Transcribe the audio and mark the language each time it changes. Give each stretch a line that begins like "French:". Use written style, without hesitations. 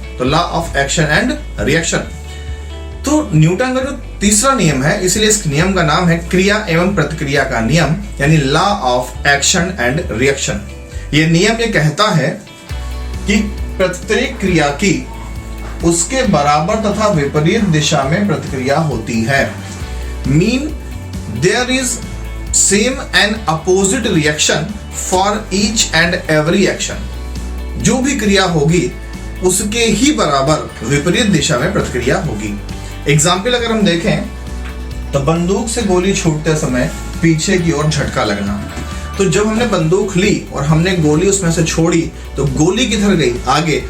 Hindi: तो law of action and reaction. तो Newton का जो तीसरा नियम है, इसलिए इस नियम का नाम है क्रिया एवं प्रतिक्रिया का नियम, यानी law of action and reaction. ये नियम ये कहता है कि प्रत्येक क्रिया की उसके बराबर तथा विपरीत दिशा में प्रतिक्रिया होती है।
English: Mean there is same and opposite reaction for each and every action।
Hindi: जो भी क्रिया होगी उसके ही बराबर विपरीत दिशा में प्रतिक्रिया होगी। एग्जाम्पल अगर हम देखें तो बंदूक से गोली छूटते समय पीछे की ओर झटका लगना। तो जब हमने बंदूक ली और हमने गोली उसमें से छोड़ी तो गोली किधर गई? आगे।